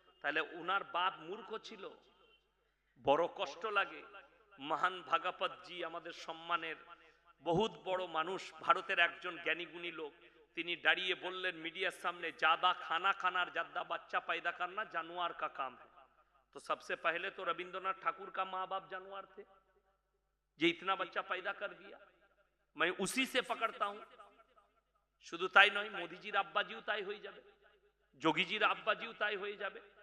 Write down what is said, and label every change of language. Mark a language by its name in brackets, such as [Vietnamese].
[Bangla] তাহলে উনার বাপ মূর্খ ছিল? বড় কষ্ট লাগে। মহান ভাগবত জি, আমাদের সম্মানের বহুত বড় মানুষ, ভারতের একজন জ্ঞানীগুণী লোক, তিনি দাঁড়িয়ে বললেন মিডিয়ার সামনে, [Hindi] ज्यादा खाना खाना और ज्यादा बच्चा पैदा करना जानवर का काम है। तो सबसे पहले तो रविंद्रनाथ ठाकुर का माँ बाप जानवर थे, जो इतना बच्चा पैदा कर दिया। मैं उसी से पकड़ता हूं। [Bangla] शुद्ध ताई नहीं, मोदीजीर आब्बाजीও তাই হয়ে যাবে, যোগীজির আব্বাজিও তাই হয়ে যাবে।